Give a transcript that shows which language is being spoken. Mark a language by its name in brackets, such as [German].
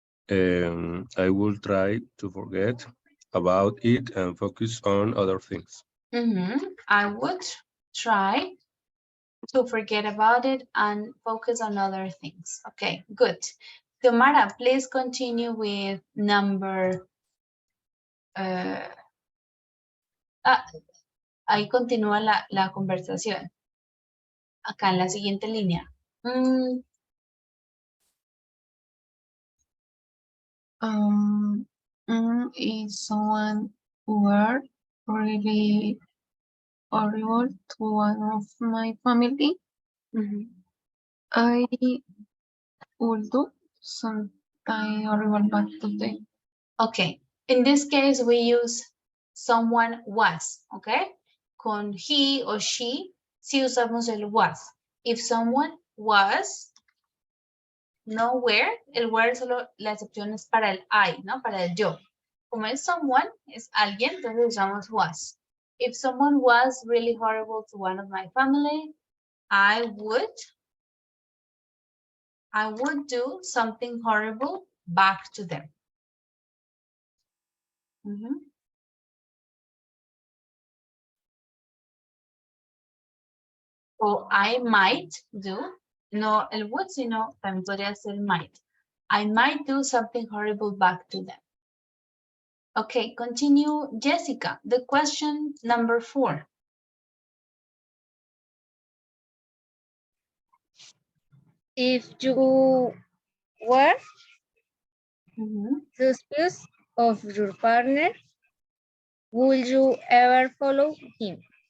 [English] I will try to forget about it and focus on other things. I would try to forget about it and focus on other things. Okay, good. Xiomara, please continue with number... [Spanish] ahí continúa la conversación. Acá en la siguiente línea. [English] If someone were really horrible to one of my family, I would do something horrible back to them. Okay, in this case we use someone was, okay? [Spanish] Con he o she, si usamos el was. [English] If someone was nowhere, [Spanish] el where solo la excepción es para el I, ¿no? Para el yo. Como es someone, es alguien, entonces usamos was. [English] If someone was really horrible to one of my family, I would do something horrible back to them. [Spanish] O [English] I might do, [Spanish] no el would, sino también podría ser might. [English] I might do something horrible back to them. Okay, continue, Jessica. The question number 4. If you were suspicious of your partner, would you ever follow him?